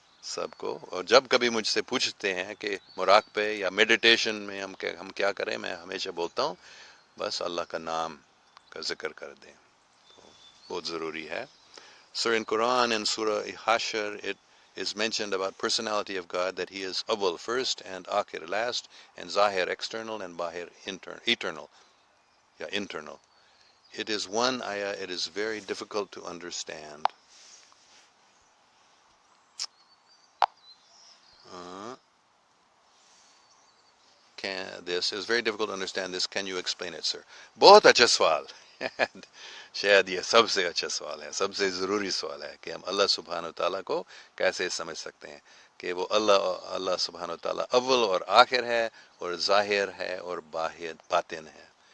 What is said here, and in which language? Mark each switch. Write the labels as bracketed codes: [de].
[ur] سب کو۔ اور جب کبھی مجھ سے پوچھتے ہیں کہ مراقبے یا میڈیٹیشن میں ہم کیا کریں، میں ہمیشہ بولتا ہوں بس اللہ کا نام کا ذکر کر دیں، بہت ضروری ہے۔ [en] Sir, in Quran and Surah Hashar, it is mentioned about personality of God that he is Awwal first and Akhir last, and Zahir external and Bahir eternal. Yeah, internal. It is one ayah, it is very difficult to understand. This is very difficult to understand this. Can you explain it, sir? [ur] بہت اچھا سوال۔ شاید یہ سب سے اچھا سوال ہے، سب سے ضروری سوال ہے کہ ہم اللہ سبحانہ و تعالیٰ کو کیسے سمجھ سکتے ہیں کہ وہ اللہ سبحانہ و تعالیٰ اول اور آخر ہے، اور ظاہر ہے اور باطن ہے۔